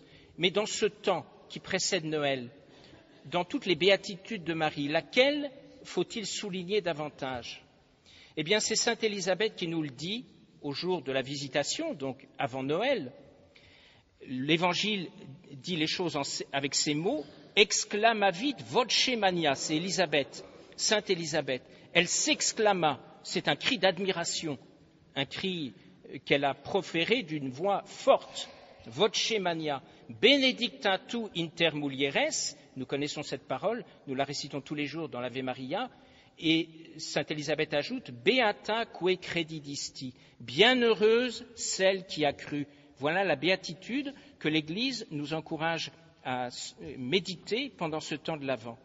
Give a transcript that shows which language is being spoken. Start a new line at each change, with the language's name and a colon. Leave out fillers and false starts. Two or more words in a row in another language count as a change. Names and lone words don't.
French: Mais dans ce temps qui précède Noël, dans toutes les béatitudes de Marie, laquelle faut-il souligner davantage? Eh bien, c'est sainte Élisabeth qui nous le dit au jour de la visitation, donc avant Noël. L'Évangile dit les choses avec ces mots «
Latin: exclamavit voce mania
French: », c'est Élisabeth, sainte Élisabeth. Elle s'exclama, c'est un cri d'admiration, un cri qu'elle a proféré d'une voix forte,
Latin: voce mania, benedicta tu inter mulieres.
French: Nous connaissons cette parole, nous la récitons tous les jours dans l'Ave Maria, et sainte Élisabeth ajoute «
Latin: Beata que credidisti
French: », bienheureuse celle qui a cru. Voilà la béatitude que l'Église nous encourage à méditer pendant ce temps de l'Avent.